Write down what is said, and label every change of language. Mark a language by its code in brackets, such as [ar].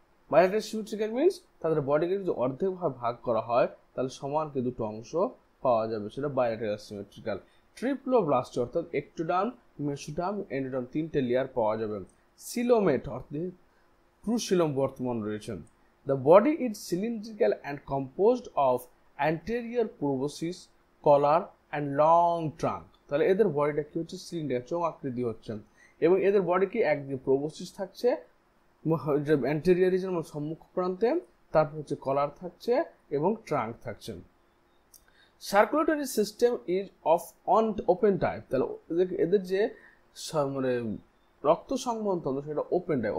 [en] Bilateral symmetrical means [bn] তাদের বডিকে যদি অর্ধেক ভাগ করা হয় তাহলে সমানকে দুটো অংশ পাওয়া যাবে, সেটা bilateral symmetrical. ট্রিপ্লোব্লাস্ট অর্থাৎ একটোডার্ম, মেসোডার্ম, এন্ডোডার্ম তিনটে লেয়ার পাওয়া যাবে। সিলোমেট অর্থাৎ প্রুসিলম বর্তমান রয়েছে। [en] The body is cylindrical and composed of anterior proboscis, collar and long trunk. [bn] তাহলে এদের বডিটা কি হচ্ছে, সিলিন্ডার চোঙ আকৃতি হচ্ছে, এবং এদের বডি কি একদিকে প্রোবোসিস থাকছে অ্যান্টেরিয়র রিজন মানে সম্মুখ প্রান্তে, তারপর হচ্ছে কলার থাকছে এবং ট্রাঙ্ক থাকছে। [en] Circulatory system is of open type. [bn] তাহলে এদের যে মানে রক্ত সংবহন তন্ত্র সেটা ওপেন টাইপ।